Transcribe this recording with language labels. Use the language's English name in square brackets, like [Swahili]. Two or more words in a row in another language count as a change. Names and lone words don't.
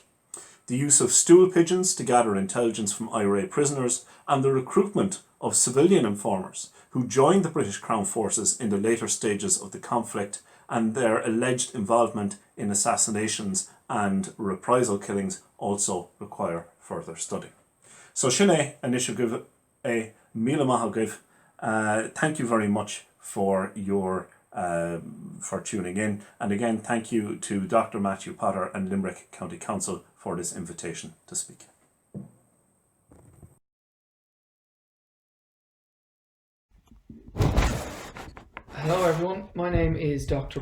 [English] The use of stool pigeons to gather intelligence from IRA prisoners and the recruitment of civilian informers who joined the British Crown forces in the later stages of the conflict and their alleged involvement in assassinations and reprisal killings also require further study. So Sinead and Ishagriv a [Irish] Míle maith agaibh. [English] Thank you very much for for tuning in, and again thank you to Dr. Matthew Potter and Limerick County Council for this invitation to speak. Hello everyone, my name is Dr.